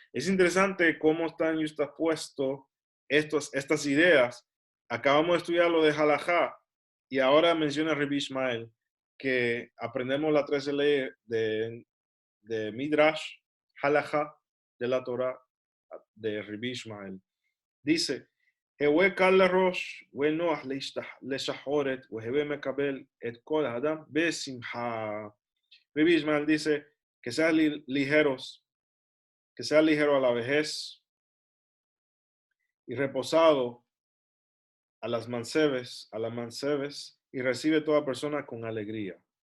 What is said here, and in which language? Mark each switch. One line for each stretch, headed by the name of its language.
Spanish: Es interesante cómo están justapuestos estas ideas. Acabamos de estudiar lo de halajá y ahora menciona Rabbi Ishmael que aprendemos las 13 leyes de Midrash, halajá, de la Torah de Rabbi Ishmael.
Hebrew: Dice, הווה קל לראש ונוח לשחורת והווה מקבל את כל האדם בשמחה.
Spanish: Rabbi Ishmael dice que sean ligeros, que sea ligero a la vejez y reposado a las mancebes y recibe toda persona con alegría.